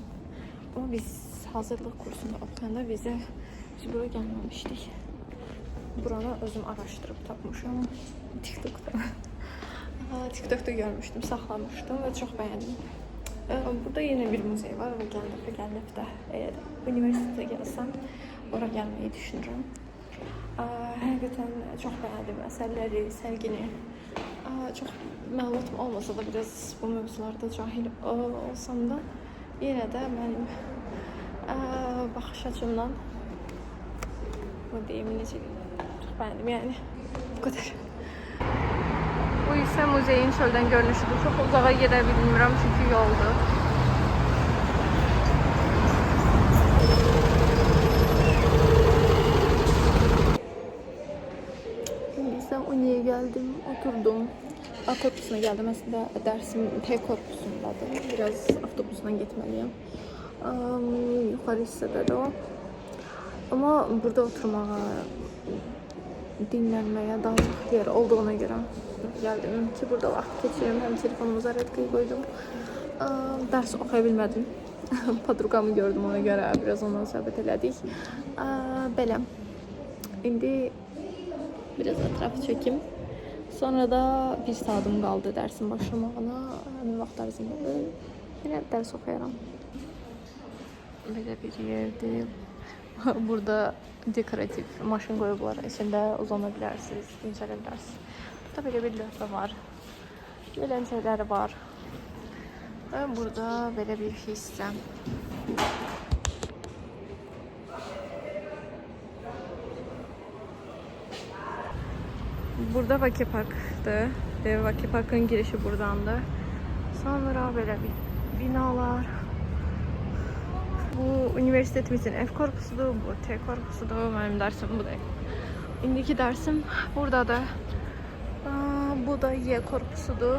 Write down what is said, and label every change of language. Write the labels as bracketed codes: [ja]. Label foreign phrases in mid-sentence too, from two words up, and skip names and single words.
[az] Amma biz hazırlıq kursunda oxuyanda biz bura gəlməmişdik. Buranı özüm araşdırıb tapmışam. TikTok'da görmüşdüm, saxlamışdım və çox bəyəndim. [tr] Burada yine bir muzey var ve [az] gələn dəfə [tr] eğer üniversiteye gelsem oraya gelmeyi düşünürüm. [az] Həqiqətən çox bəyəndim əsərləri, sərgini. Çox məlumatım olmasa da biraz bu mövzularda cahil olsam da [tr] yine de [az] mənim baxış açımdan bu deyim necə çox bəyəndim yani [tr] bu kadar. [az] Bu ise muzeyin çöldən görünüşüdür. Çox uzağa gedə bilmirəm çünki yoldur. [tr] İndi isə Uni'ye geldim, oturdum. A korpusuna geldim. Aslında dersim T korpusundadır. Biraz avtobusla gitmeliyim. [az] Yukarı hissədə o. [tr] Ama burada oturmağa, dinlenmeye daha çok yer olduğuna göre geldim ki burada vakit geçiriyorum. Hem telefonumu zaretkaya koydum. Ders okuyabilmedim. Padrugamı gördüm, ona göre biraz ondan [az] söhbət elədik. Belə. İndi biraz ətrafı çekim. [tr] Sonra da bir saatim kaldı dersin başlamağına. [az] Həmin vaxt ərzində yine ders okuyaram. Belə bir yerdir. Burada dekoratif maşın qoyublar. İçində uzana bilərsiniz, dincələ bilərsiniz. Burada belə bir lövhə var. Eləncələri var. Və burada belə bir hissə. Burada Vaki Park'dır. Vaki Park'ın girişi buradandır. Sonra belə bir binalar. Bu üniversitetimizin F korpusudur, bu T korpusudur. [tr] Benim dersim bu değil. [az] İndiki dersim buradadır. Bu da Y korpusudur.